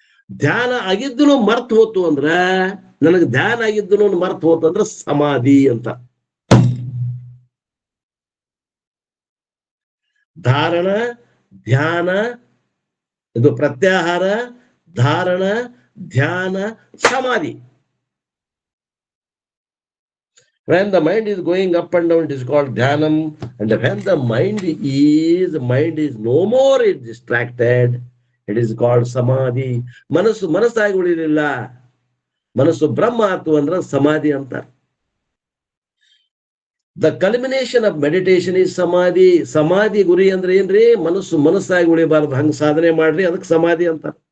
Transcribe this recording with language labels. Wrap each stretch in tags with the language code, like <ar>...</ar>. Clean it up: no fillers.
<kn>ಧ್ಯಾನ ಆಗಿದ್ದು ಮರ್ತು ಹೋತು ಅಂದ್ರ, ನನಗೆ ಧ್ಯಾನ ಆಗಿದ್ದು ಮರ್ತು ಹೋತು ಅಂದ್ರ ಸಮಾಧಿ ಅಂತ. ಧಾರಣ, ಧ್ಯಾನ, ಇದು ಪ್ರತ್ಯಾಹಾರ, ಧಾರಣ, ಧ್ಯಾನ, ಸಮಾಧಿ.</kn> <en>When the mind is going up and down, it is called dhyanam. And when the mind is no more is distracted, it is called samadhi.</en> <kn>ಮನಸ್ಸಾಗಿ ಉಳಿಲಿಲ್ಲ, ಮನಸ್ಸು ಬ್ರಹ್ಮ ಆತು ಅಂದ್ರೆ ಸಮಾಧಿ ಅಂತಾರೆ.</kn> <en>the culmination of meditation is</en> <kn>ಸಮಾಧಿ. ಸಮಾಧಿ ಗುರಿ ಅಂದ್ರೆ ಏನ್ರಿ, ಮನಸ್ಸಾಗಿ ಉಳಿಬಾರ್ದು, ಹಂಗ ಸಾಧನೆ ಮಾಡ್ರಿ, ಅದಕ್ಕೆ ಸಮಾಧಿ ಅಂತ.</kn>